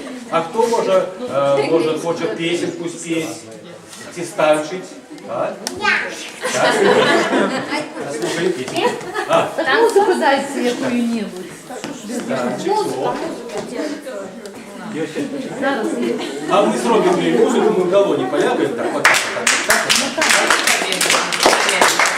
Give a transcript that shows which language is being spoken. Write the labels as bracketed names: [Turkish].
[Ukrainian] А хто може хоче пісеньку спеть, ці станчить? А? Так? Слухай, пісню. [Russian] Музыку дайте какую-нибудь. [Ukrainian] А ми зробимо їй музику, ми в долоні полягаємо, так, отак, отак.